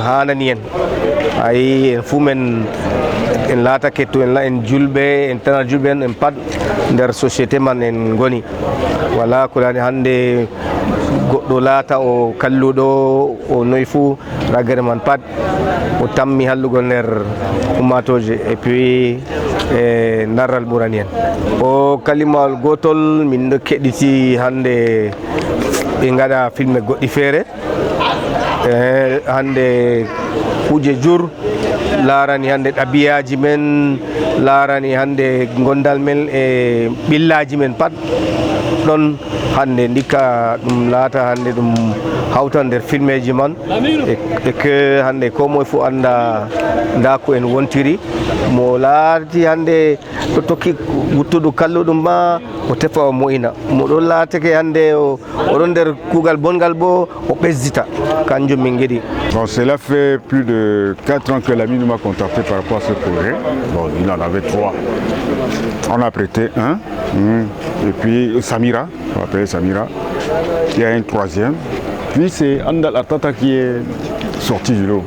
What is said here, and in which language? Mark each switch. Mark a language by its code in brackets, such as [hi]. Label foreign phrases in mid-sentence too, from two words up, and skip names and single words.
[ff] hanani en ayi en fuu men en laatake to en julɓe en tana julɓe en pat nder société man en goni wala ko lani hande goɗɗo laata o kalluɗo o noyi fuu ragare man pat o tammi hallugo nder ummatoje [fr] et puis [ff] narral ɓurani en o kalimawol gotol min ɗo keɗiti hande ɓe gaɗa filme goɗɗi feere hande kuje jur larani hande ɗabiyaji men larani hande gondal men e ɓillaji men pat ɗon hande ndikka ɗum laata hande ɗum hawta nder filmeji man e que hande ko moye fof anda nda ko en wontiri mo laati hande ɗo tokki wuttuɗo kalluɗum ma o tefa o moyina mo ɗon laatake hande oɗon nder kuugal bongal bo o ɓesdita kanjum min gueɗi. [fr] Bon, cela fait plus de 4 ans que l'ami m'a contacté par rapport à ce projet. Bon, il en avait 3. On a prêté un, et puis Samira, on va appeler Samira. Il y a un 3e. Puis c'est Andal Artata qui est sorti du lot.